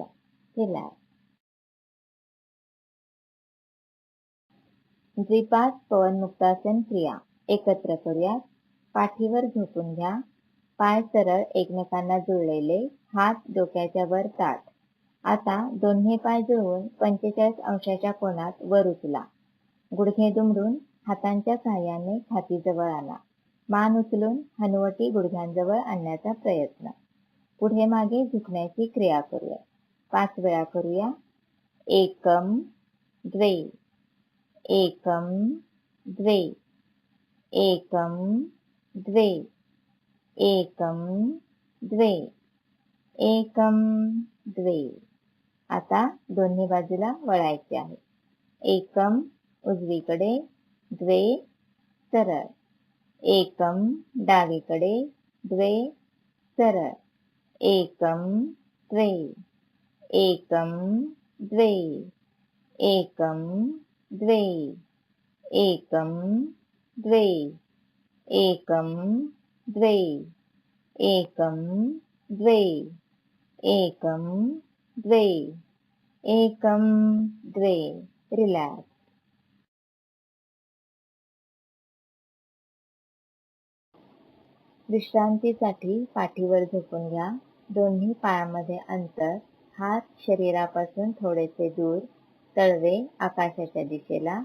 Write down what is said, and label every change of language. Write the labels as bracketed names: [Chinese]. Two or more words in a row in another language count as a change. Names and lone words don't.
[Marathi] रिलॅक्स. द्विपाद पवनमुक्तासन क्रिया एकत्र करूया. पाठीवर झोपून घ्या. पाय सरळ एकमेकांना जुळलेले, हात डोक्याच्या वर ताठ. आता दोन्ही पाय जुळवून 45 अंशाच्या कोनात वर उचला. गुडघे दुमडून हातांच्या सहाय्याने छातीजवळ आणा. मान उचलून हनुवटी गुडघ्यांजवळ आणण्याचा प्रयत्न. पुढे मागे झुकण्याची क्रिया करूया. 5 वेळा करूया. एकम द्वे, एकम द्वे, एकम द्वे, एकम द्वे, एकम द्वे. आता दोन्ही बाजूला वळायचे आहे. एकम उजवीकडे, द्वे सरळ. एकम डावीकडे, द्वे सरळ. एकम द्वे, एकम द्वे, एकम द्वे, एकम द्वे, एकम द्वे, एकम द्वे, एकम द्वे, एकम द्वे. रिलॅक्स. विश्रांतीसाठी पाठीवर झोपून घ्या. दोन्ही पायामध्ये अंतर, हात शरीरापासून थोडेसे दूर, तळवे आकाशाच्या दिशेला.